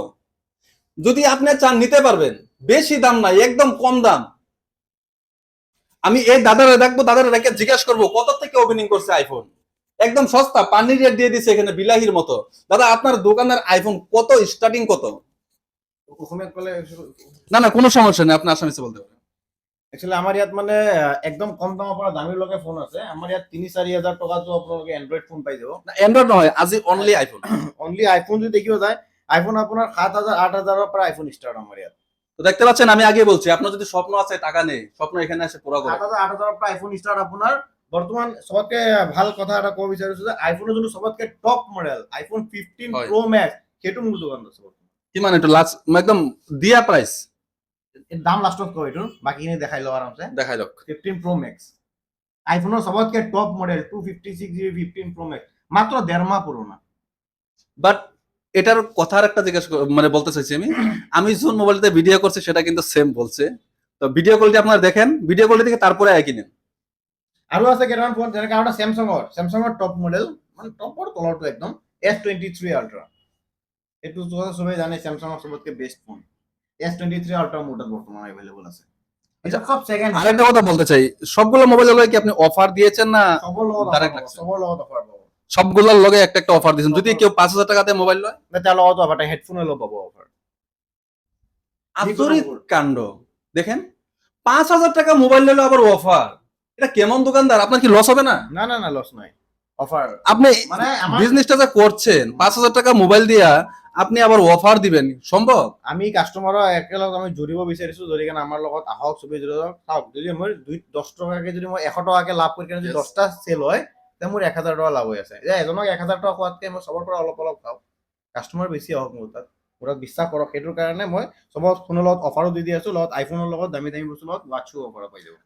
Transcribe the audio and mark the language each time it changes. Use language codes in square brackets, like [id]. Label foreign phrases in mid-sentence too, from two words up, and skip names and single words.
[bn] যদি আপনি চান নিতে পারবেন, বেশি দাম নাই, একদম কম দাম। আমি এই দাদারে দেখবো, দাদারে রেখে জিজ্ঞাসা করবো কত থেকে ওপেনিং করছে আইফোন। একদম সস্তা, পানির রেট দিয়ে দিছে এখানে বিলাহির মতো। দাদা আপনার দোকানের আইফোন কত, স্টার্টিং কত? [as] অসমীয়াত ক'লে [bn] না না কোনো সমস্যা নেই, আপনি আসামিসে বলতে পারেন। [as] একচুৱেলি আমাৰ ইয়াত মানে একদম কম দামৰ পৰা দামীলৈকে ফোন আছে। আমাৰ ইয়াত ৩-৪ হাজাৰ টকাতো আপোনালোকে এণ্ড্ৰইড ফোন পাই যাব। এন্ড্রয়েড নহয়, আজি অনলি আইফোন। অনলি আইফোন যদি দেখিব যায়, আইফোন আপোনাৰ ৭,০০০-৮,০০০ পৰা আইফোন ষ্টাৰ্ট আমাৰ ইয়াত। [bn] তো দেখতে পাচ্ছেন, আমি আগে বলছি আপনার যদি স্বপ্ন আছে টাকা নেই, স্বপ্ন এখানে এসে পুরো করে। [as] ৭,০০০-৮,০০০ পৰা আইফোন ষ্টাৰ্ট আপোনাৰ। বৰ্তমান চবতকে ভাল কথা এটা ক'ব বিচাৰিছো যে আইফোনৰ যোনটো চবতকে [en] top model [as] আইফোন 15 হয়। প্ৰ' মেক্স, সেইটো মোৰ দোকানত আছে বৰ্তমান। কিমান এইটো লাস্ট একদম দিয়া প্রাইস? দাম লাষ্টত কওঁ এইটোৰ, বাকীখিনি দেখাই লওঁ আৰামছে। দেখাই লওক। 15 প্ৰ' মেক্স আইফোনৰ চবতকে [en] top model [as] 256GB 15 প্ৰ' মেক্স, মাত্ৰ 1.5 মাহ পুৰণা। [bn] বাট এটার কথার একটা মানে বলতে চাইছি আমি, আমি যোন মোবাইলতে ভিডিও করছি সেটা কিন্তু সেম বলছে। তো [en] video quality [bn] আপনারা দেখেন, [en] video quality [bn] থেকে তারপরে একই নেন। [as] আৰু আছে কেইটামান ফোন, যেনেকৈ আৰু এটা চেমচাঙৰ [en] top model, [as] মানে টপৰ তলৰটো একদম S23 আল্ট্ৰা। এইটো চবেই জানে চেমচাঙৰ চবতকে [en] best phone. [as] S23 আল্ট্ৰা মোৰ তাত বৰ্তমান এভেইলেবল আছে। এটা সব সেকেন্ড [bn] আরেকটা কথা বলতে চাই, সবগুলো মোবাইল লগে কি আপনি অফার দিয়েছেন না [as] সবৰ লগত ডাইরেক্ট অফাৰ, লাগছে? সবৰ লগত অফাৰ পাব। [bn] সবগুলোর লগে একটা একটা অফার দিয়েছেন। যদি কেউ 5,000 টাকাতে মোবাইল লয়, [as] তাৰ লগত অফাৰ, হেডফোনৰ লগত পাব অফাৰ। আচরিত কাণ্ড। [bn] দেখেন 5,000 টাকা মোবাইল নিলে আবার অফার, এটা কেমন দোকানদার? আপনার কি লস হবে না? না না না, লস নাই, অফার। আপনি মানে আমার বিজনেসটা যা করছেন 5,000 টাকা মোবাইল দিয়া আপনি আবার অফার দিবেন, সম্ভব? [as] আমি কাষ্টমাৰৰ একেলগে আমি জুৰিব বিচাৰিছো, যদি কেনে আমাৰ লগত আহক, চবেই জুৰি যাওক। চাওক, যদি মই 10 টকাকে যদি মই 100 টকাকে লাভ কৰি কেনে যদি 10টা চেল হয়, তেতিয়া মোৰ 1,000 টকা লাভ হৈ আছে। যে এজনক 1,000 টকা খোৱাতকে মই চবৰ পৰা অলপ অলপ খাওঁ, কাষ্টমাৰ বেছি আহক মোৰ তাত, বিশ্বাস কৰক। সেইটোৰ কাৰণে মই চবৰ ফোনৰ লগত অফাৰো দি আছো, লগত আইফোনৰ লগত দামী দামী বস্তুৰ লগত ৱাটছো অফাৰ পাই যাব।